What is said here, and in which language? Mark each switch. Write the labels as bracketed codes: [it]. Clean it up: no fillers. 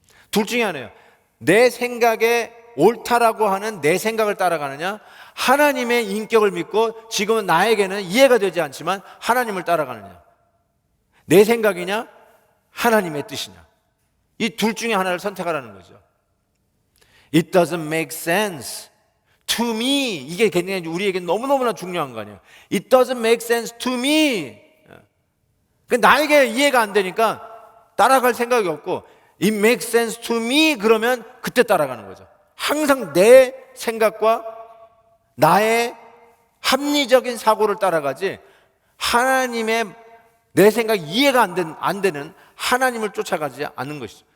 [ko] 둘 중에 하나예요. 내 생각에 옳다라고 하는 내 생각을 따라가느냐, 하나님의 인격을 믿고 지금은 나에게는 이해가 되지 않지만 하나님을 따라가느냐. 내 생각이냐, 하나님의 뜻이냐. 이 둘 중에 하나를 선택하라는 거죠. [en] It doesn't make sense to me. [ko] 이게 굉장히 우리에게 너무너무나 중요한 거 아니에요. [en] It doesn't make sense to me. [ko] 나에게 이해가 안 되니까 따라갈 생각이 없고, [en] It makes sense to me [ko] 그러면 그때 따라가는 거죠. 항상 내 생각과 나의 합리적인 사고를 따라가지 하나님의 내 생각 이해가 안 되는 하나님을 쫓아가지 않는 것이죠.